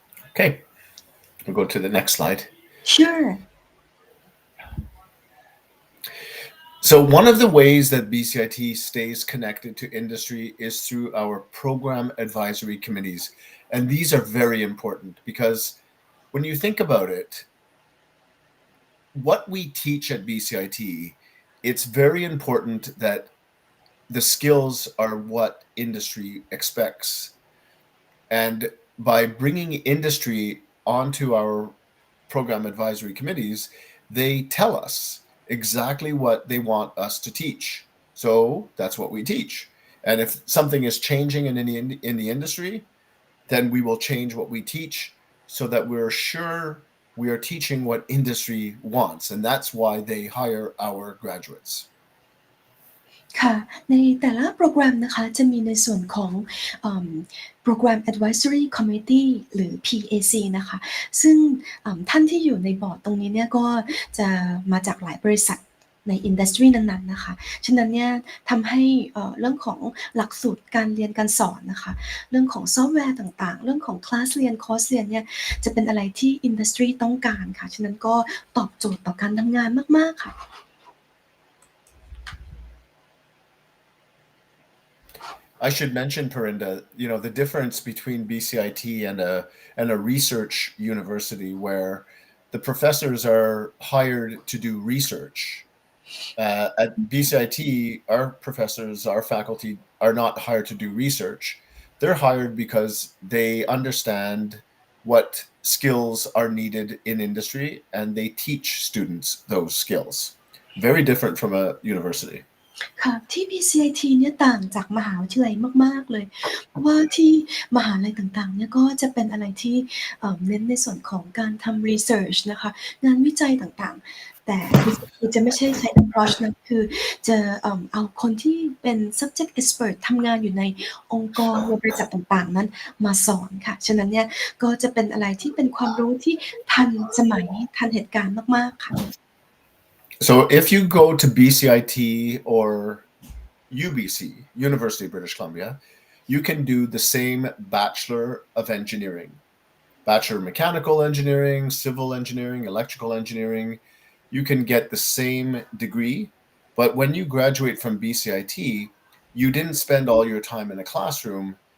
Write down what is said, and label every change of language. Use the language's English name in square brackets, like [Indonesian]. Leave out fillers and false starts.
[English] Okay, we'll go to the next slide. Sure. So one of the ways that BCIT stays connected to industry is through our program advisory committees. And these are very important because when you think about it, what we teach at BCIT, it's very important that the skills are what industry expects. And by bringing industry onto our program advisory committees, they tell us exactly what they want us to teach. So that's what we teach. And if something is changing in the industry, then we will change what we teach so that we're sure we are teaching what industry wants. And that's why they hire our graduates. [Thai] ค่ะในแต่ละโปรแกรมนะคะจะมีในส่วนของโปรแกรม Advisory Committee หรือ PAC นะคะซึ่งท่านที่อยู่ในบอร์ดตรงนี้เนี่ยก็จะมาจากหลายบริษัทในอินดัสทรีนั้นๆนะคะฉะนั้นเนี่ยทำให้เรื่องของหลักสูตรการเรียนการสอนนะคะเรื่องของซอฟต์แวร์ต่างๆเรื่องของคลาสเรียนคอร์สเรียนเนี่ยจะเป็นอะไรที่อินดัสทรีต้องการค่ะฉะนั้นก็ตอบโจทย์ต่อการทำงานมากๆค่ะ [English] I should mention, Perinda, the difference between BCIT and a research university where the professors are hired to do research. At BCIT, our professors, our faculty are not hired to do research. They're hired because they understand what skills are needed in industry and they teach students those skills. Very different from a university. [Thai] ค่ะที่ BCIT เนี่ยต่างจากมหาวิทยาลัยมากๆเลยเพราะว่าที่มหาลัยต่างๆเนี่ยก็จะเป็นอะไรที่เน้นในส่วนของการทำ research นะคะงานวิจัยต่างๆแต่ BCIT จะไม่ใช่ใช้ approach นั้นคือจะเอาคนที่เป็น subject expert ทำงานอยู่ในองค์กรในบริษัทต่างๆนั้นมาสอนค่ะฉะนั้นเนี่ยก็จะเป็นอะไรที่เป็นความรู้ที่ทันสมัยทันเหตุการณ์มากๆค่ะ [English] So if you go to BCIT or UBC, University of British Columbia, you can do the same Bachelor of Engineering, Bachelor of Mechanical Engineering, Civil Engineering, Electrical Engineering. You can get the same degree, but when you graduate from BCIT, you didn't spend all your time in a classroom.